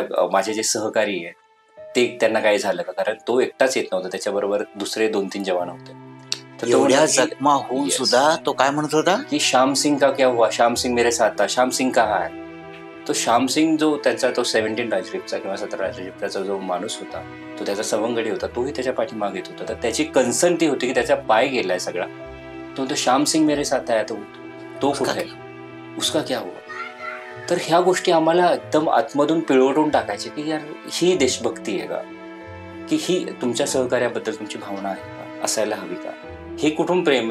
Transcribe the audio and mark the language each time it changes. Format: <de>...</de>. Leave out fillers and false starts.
<mr>माझे जे सहकारी आहेत ते त्यांना काही झालं का, कारण तो एकटाच येत नव्हता, त्याच्याबरोबर दुसरे 2-3 जवान होते. तर तो एवढ्या म्हणला की जखमा होऊन सुद्धा तो काय म्हणत होता की</mr> <hi>श्याम सिंग का क्या हुआ, श्याम सिंग मेरे साथ था, श्याम सिंग कहाँ है.</hi> <mr>तो श्याम सिंग जो त्यांचा तो 17 राजदीपचा किंवा 17 राजदीपचा जो माणूस होता, तो त्याचा सवंगडी होता, तोही त्याच्या पाठीमागे येत होता. तर त्याची कन्सर्न ती होती की त्याचा पाय गेलाय सगळा. तो श्याम सिंग</mr> <hi>मेरे साथ</hi> <mr>आहे, तो कुठे आहे,</mr> <hi>उसका क्या हुआ.</hi> <mr>तर ह्या गोष्टी आम्हाला एकदम आतमधून पिळवटून टाकायचे की यार ही देशभक्ती आहे का, की ही तुमच्या सहकार्याबद्दल तुमची भावना आहे का, असायला हवी का. हे कुठून प्रेम.</mr>